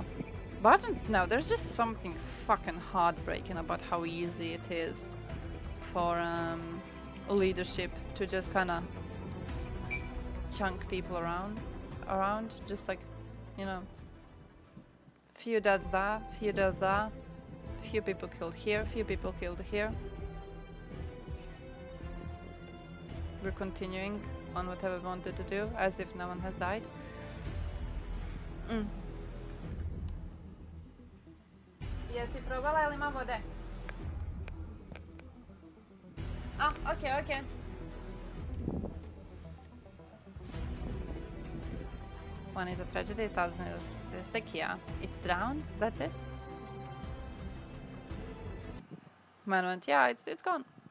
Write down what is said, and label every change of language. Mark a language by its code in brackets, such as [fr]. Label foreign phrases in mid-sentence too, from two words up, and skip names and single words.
[en] But I don't know, there's just something fucking heartbreaking about how easy it is for leadership to just kind of chunk people around, just like, you know, few dead there, few dead there, few people killed here, few people killed here. We're continuing on whatever we wanted to do, as if no one has died. [hr] Jesi probala ili ima vode? [en] Ah, okay. One is a tragedy, 1,000 is stick, yeah. It's drowned, that's it? Man went, yeah, it's gone.